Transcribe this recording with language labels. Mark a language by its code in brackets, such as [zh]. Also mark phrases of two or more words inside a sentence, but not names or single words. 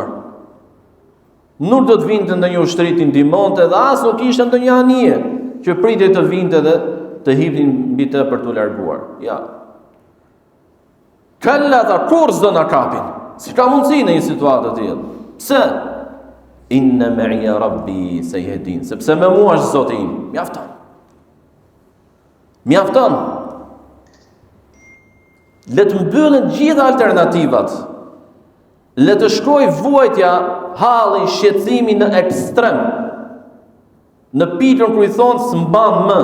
[sq] Nuk do të vinte ndonjë ushtri të ndihmonte dhe as nuk ishte ndonjë anije që pritej të vinte dhe të hipnin mbi të për t'u larguar. Ja. Kalla, ta kur s'do na kapin. Si ka mundësi në një situatë të tillë? Pse? [ar] إن معي ربي سيهدين. [sq] Sepse me mua është Zoti im. Mjafton. Mjafton. Le të mbyllen gjitha alternativat. Le të shkoj vuajtja, halli, shqetësimi në ekstrem. Në pikën kur i thonë s'mban më.